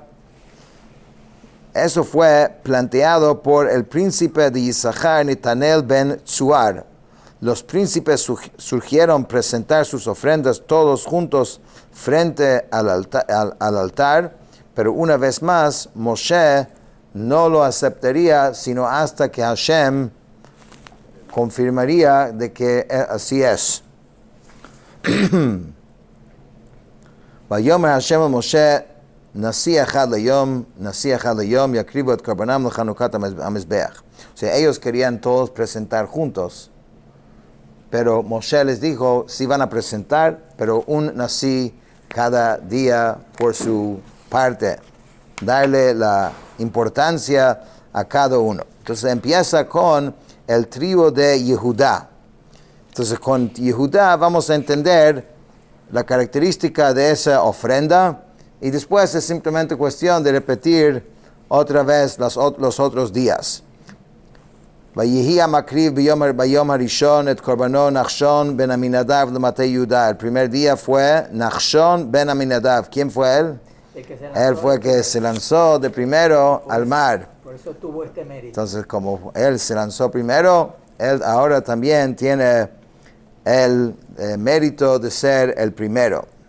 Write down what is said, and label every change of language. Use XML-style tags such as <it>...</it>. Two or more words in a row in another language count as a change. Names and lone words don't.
<es>Eso fue planteado por el príncipe de Isachar, Netanel ben Tzuar, los príncipes surgieron presentar sus ofrendas todos juntos frente al altar, pero una vez más Moshe no lo aceptaría sino hasta que Hashem confirmaría de que así es.</es> <he>ויאמר השם אל משה נשיא אחד ליום יקריבו את קרבנם לחנכת המזבח.</he> <es>O sea, ellos querían todos presentar juntos, pero Moshe les dijo, sí van a presentar, pero un Nasi cada día por su parte. Darle la importancia a cada uno. Entonces empieza con el tribu de Yehudá. Entonces con Yehudá vamos a entender la característica de esa ofrenda y después es simplemente cuestión de repetir otra vez los otros días.</es> <he>ויהי מקריב ביום הראשון את קרבנו נחשון בן עמינדב למטה יהודה.</he> <es>El primer día fue Nachshon ben Aminadav. ¿Quién fue él? Él fue el que se lanzó de primero al mar. Por eso tuvo este mérito. Entonces, como él se lanzó primero, él ahora también tiene el mérito de ser el primero.</es>